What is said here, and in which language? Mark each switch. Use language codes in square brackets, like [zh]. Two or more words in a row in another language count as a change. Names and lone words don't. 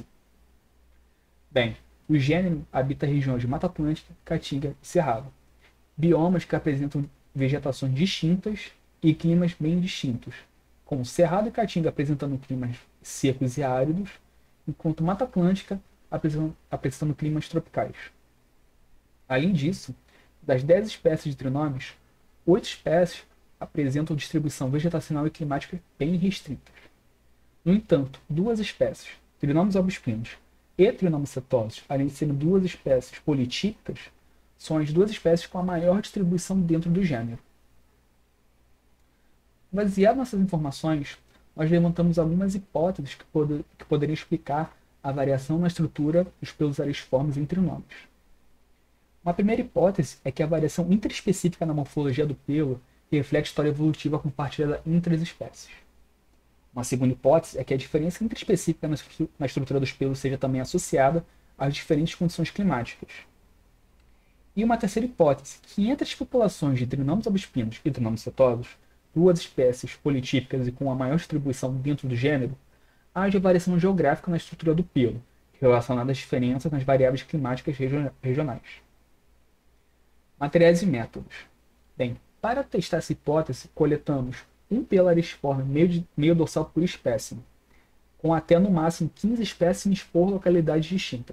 [pt] Bem, o gênero habita regiões de Mata Atlântica, Caatinga e Cerrado, biomas que apresentam vegetações distintas e climas bem distintos, com Cerrado e Caatinga apresentando climas secos e áridos, enquanto Mata Atlântica apresentando climas tropicais. Além disso, das 10 espécies de trinomes, 8 espécies apresentam distribuição vegetacional e climática bem restritas. No entanto, duas espécies, Trinomes albispinos e Trinomes setosos, além de serem duas espécies politípicas, são as duas espécies com a maior distribuição dentro do gênero. Baseado nessas informações, nós levantamos algumas hipóteses que poderiam explicar a variação na estrutura dos pelos aristiformes em trinomes. Uma primeira hipótese é que a variação interespecífica na morfologia do pelo reflete história evolutiva compartilhada entre as espécies. Uma segunda hipótese é que a diferença interespecífica na estrutura dos pelos seja também associada às diferentes condições climáticas. E uma terceira hipótese, que entre as populações de trinomes albispinos e trinomes setosos, duas espécies politípicas e com a maior distribuição dentro do gênero, haja variação geográfica na estrutura do pelo, relacionada às diferenças nas variáveis climáticas regionais. Materiais e métodos. Bem, para testar essa hipótese, coletamos um pelo aristiforme meio dorsal por espécime, com até no máximo 15 espécimes por localidades distintas.